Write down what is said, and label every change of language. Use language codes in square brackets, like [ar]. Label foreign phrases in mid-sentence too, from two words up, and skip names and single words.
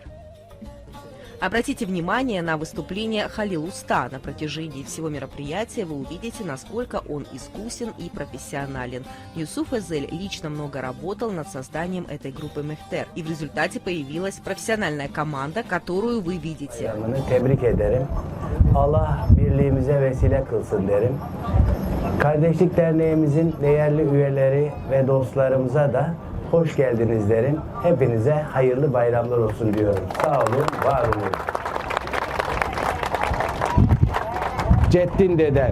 [ru] Обратите внимание на выступление Халил Уста. На протяжении всего мероприятия вы увидите, насколько он искусен и профессионален. Юсуф Эзель лично много работал над созданием этой группы Мехтер. И в результате появилась профессиональная команда, которую вы видите. [tr] Tebrik ederim. Allah birliğimize vesile kılsın derim. Kardeşlik Derneğimizin değerli üyeleri ve dostlarımıza da hoş geldiniz derim. Hepinize hayırlı bayramlar olsun diyorum. Sağ olun, var olun. Ceddin deden.